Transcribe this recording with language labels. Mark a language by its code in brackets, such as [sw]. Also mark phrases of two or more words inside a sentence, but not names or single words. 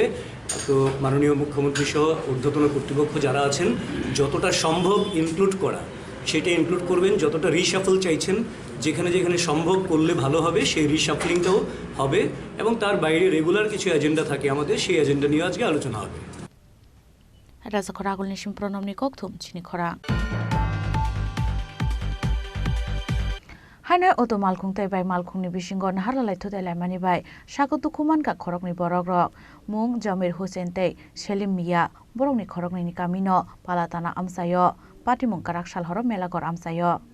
[bn] তো মাননীয় মুখ্যমন্ত্রী সহ ঊর্ধ্বতন কর্তৃপক্ষ যারা আছেন যতটা সম্ভব ইনক্লুড করা সেটা ইনক্লুড করবেন, যতটা রিশাফল চাইছেন যেখানে যেখানে সম্ভব করলে ভালো হবে সেই রিশাফলিংটাও হবে, এবং তার বাইরে রেগুলার কিছু এজেন্ডা থাকে আমাদের, সেই এজেন্ডা নিয়ে আজকে আলোচনা হবে। [trp] রাজা খরাগুল নিশিম প্রণমনি kokthum Chini Khorang Hainai oto malkhung tai bai malkhung ni bisingo naharlalai thudai laimani bai sagot dukuman ka khorokni borok rok mung Jamir Hussein tai Selim Mia borokni khorokni ni kamino palatana amsayo patimung karakshal horo melagor amsayo